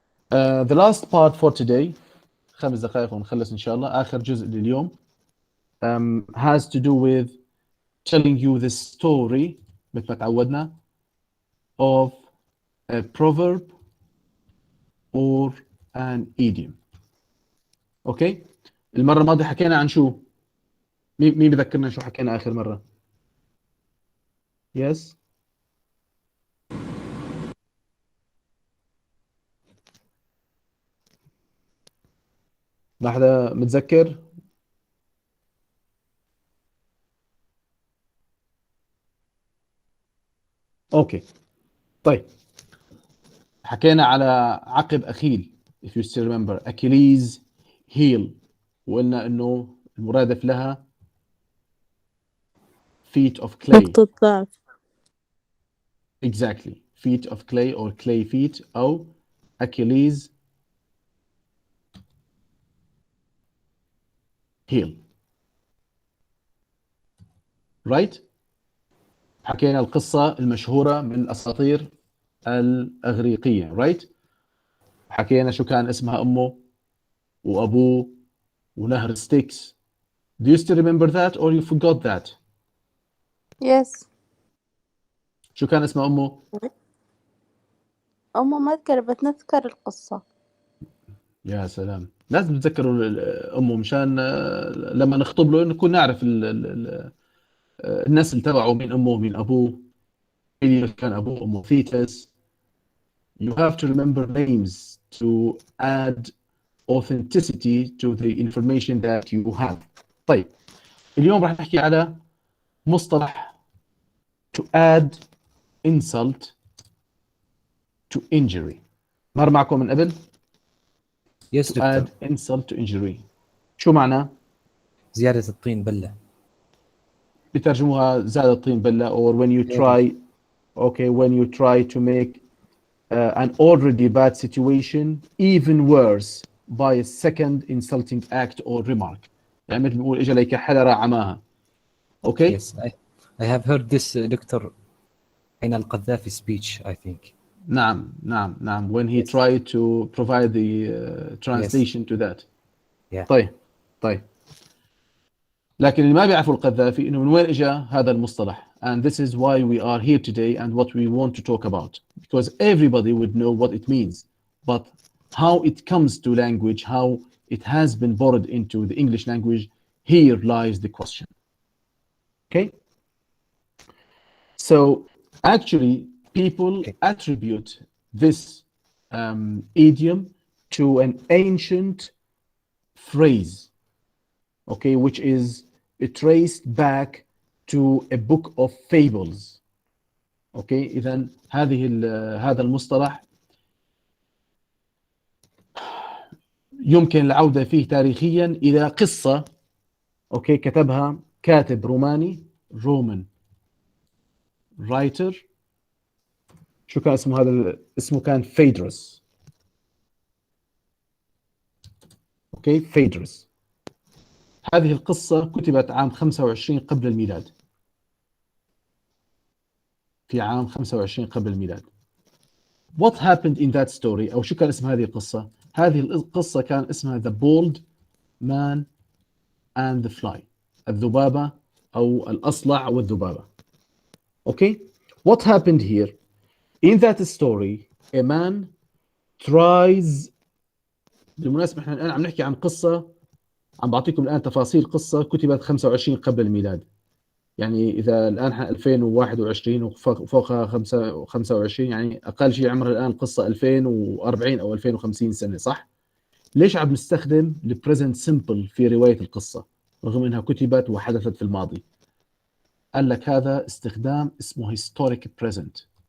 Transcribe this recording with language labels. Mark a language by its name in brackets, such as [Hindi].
[English] The last part for today [Arabic] 5 دقائق ونخلص إن شاء الله. آخر جزء لليوم [English] has to do with telling you the story [Arabic] مثل ما تعودنا [English] of a proverb or an idiom. [Arabic] اوكي؟ المرة الماضية حكينا عن شو؟ مين بذكرنا شو حكينا آخر مرة؟ Yes؟ ما حدا متذكر؟ اوكي. طيب. حكينا على عقب أخيل [English] if you still remember Achilles heel، [Arabic] وقلنا إنه المرادف لها [English] feet of clay. [Arabic] نقطة ضعف. [English] Exactly. Feet of clay or clay feet أو Achilles heel. Right? [Arabic] حكينا القصة المشهورة من الأساطير الأغريقية. [English] Right? [Arabic] حكينا شو كان اسمها أمه وأبوه ونهر ستيكس. [English] Do you still remember that or you forgot that? Yes. [Arabic] شو كان اسمها أمه؟ أمه ما أذكر بتنذكر القصة. يا سلام، لازم تتذكروا أمه مشان لما نخطب له نكون نعرف النسل تبعه من أمه من أبوه. إليوس كان أبوه أمه ثيتس. [English] You have to remember names to add authenticity to the information that you have. [Arabic] طيب اليوم راح نحكي على مصطلح [English] to add insult to injury. [Arabic] مر معكم من قبل؟ [English] Yes, To Doctor. add insult to injury. شو معناه؟ [Arabic] زيادة الطين بلة. بترجموها زاد الطين بلة [English] or when you try when you try to make an already bad situation even worse by a second insulting act or remark. [Arabic] يعني مثل بنقول اجى لك حدا عماها. [English] Okay? Yes, I have heard this, Doctor, in القذافي speech, I think. نعم when he Yes. tried to provide the translation to that. Yeah. [Arabic] طيب لكن اللي ما بيعرفوا القذافي انه من وين اجى هذا المصطلح, [English] and this is why we are here today and what we want to talk about, because everybody would know what it means, but how it comes to language, how it has been borrowed into the English language, here lies the question. Okay, so actually people attribute this idiom to an ancient phrase, okay, which is traced back to a book of fables. [Arabic] Okay, إذن هذا المصطلح يمكن العودة فيه تاريخيا إلى قصة okay كتبها كاتب روماني رومان رايتر. شو كان اسمه هذا؟ اسمه كان فيدروس. اوكي فيدروس. هذه القصة كتبت عام 25 قبل الميلاد. في عام 25 قبل الميلاد. [English] What happened in that story؟ [Arabic] أو شو كان اسم هذه القصة؟ هذه القصة كان اسمها The Bold Man and the Fly. الذبابة أو الأصلع والذبابة. [English] Okay? What happened here? In that story, a man tries. [Arabic] بالمناسبة احنا الآن عم نحكي عن قصة، عم بعطيكم الآن تفاصيل قصة كتبت 25 قبل الميلاد. يعني إذا الآن 2021 وفوقها 25 يعني أقل شيء عمرها الآن قصة 2040 أو 2050 سنة، صح؟ ليش عم نستخدم البريزنت سيمبل في رواية القصة رغم أنها كتبت وحدثت في الماضي؟ قال لك هذا استخدام اسمه [English] historic present.